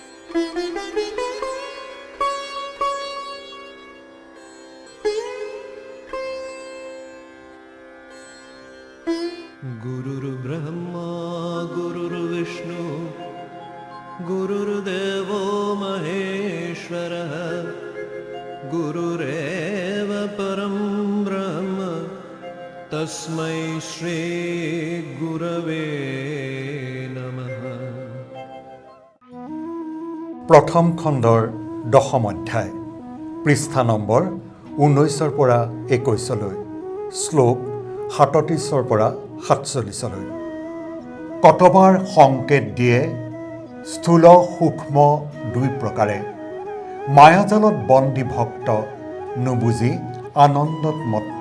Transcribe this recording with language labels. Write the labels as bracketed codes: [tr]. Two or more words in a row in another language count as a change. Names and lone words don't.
[sa] गुरुर्ब्रह्मा गुरुर्विष्णु गुरुर्देवो महेश्वरः गुरुरेव परं ब्रह्म तस्मै श्री गुरवे नमः। [as] প্ৰথম খণ্ডৰ দশম অধ্যায় পৃষ্ঠা নম্বৰ 19 পৰা 21 শ্লোক 37 পৰা 47 কতবাৰ সংকেত দিয়ে স্থূল সূক্ষ্ম দুই প্ৰকাৰে মায়াজালত বন্দী ভক্ত নুবুজি আনন্দত মত্ত।